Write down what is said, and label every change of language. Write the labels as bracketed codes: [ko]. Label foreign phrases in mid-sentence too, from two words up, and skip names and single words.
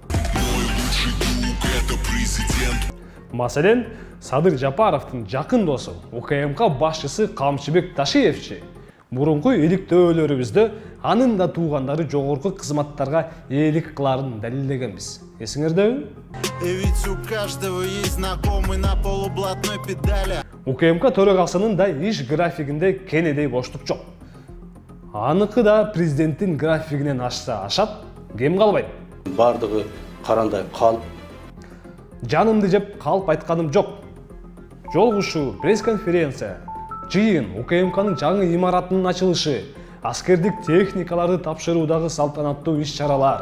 [ky] Маселен, Садыр Жапаровдун жакын досу, УКМК башчысы Камчыбек Ташиевчи, мурунку иликтөөлөрүбүздө анын да туугандары жогорку кызматтарга ээлик кыларын далилдегенбиз. Эсиңердеби? [ru] Ведь у каждого есть знакомый на полублатной педали. [ky] УКМК төрагасынын да иш графигинде кенедей боштук жок. Аныкы да президенттин графигинен ашса ашат, кем калбайт. Бардыгы карандай калп. Жанымды жеп калп айтканым жок. Жолугушуу, пресс-конференция, жыйын, УКМКнын жаңы имаратынын ачылышы, аскердик техникаларды тапшыруудагы салтанаттуу иш-чаралар.